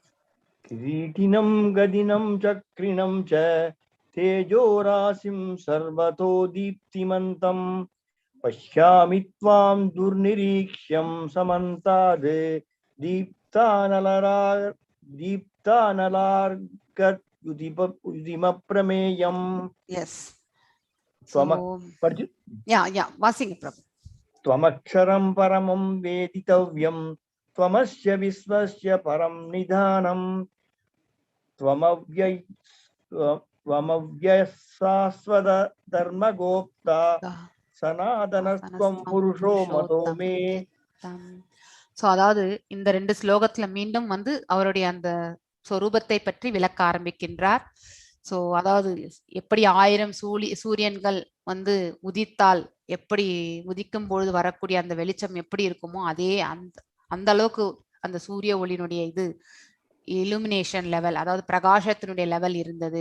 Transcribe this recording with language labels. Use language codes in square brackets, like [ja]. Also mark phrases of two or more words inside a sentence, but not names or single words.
[sa] किरीटिनं गदिनं चक्रिणं च तेजोराशिं सर्वतो दीप्तिमन्तं पश्यामि त्वां दुर्निरीक्ष्यं समन्तात् दीप्तानलार्कद् युतिमप्रमेयम्. [ta] எஸ் வாசிங்க பிரபு. [sa] त्वमक्षरं परमं वेदितव्यं त्वमस्य विश्वस्य परं निधानं त्वमव्ययः शाश्वत धर्मगोप्ता सनातनस्त्वं पुरुषो मतो मे. [ta] சோ அதாவது இந்த 2 ஸ்லோகத்துல மீண்டும் வந்து அவருடைய அந்த சொரூபத்தை பற்றி விளக்க ஆரம்பிக்கின்றார். சோ அதாவது எப்படி 1000 சூரியன்கள் வந்து உதித்தால் எப்படி உதிக்கும் பொழுது வரக்கூடிய அந்த வெளிச்சம் எப்படி இருக்குமோ அதே அந்த அளவுக்கு அந்த சூரிய ஒளியினுடைய இது [en] illumination level, [ta] அதாவது பிரகாசத்தினுடைய லெவல் இருந்தது.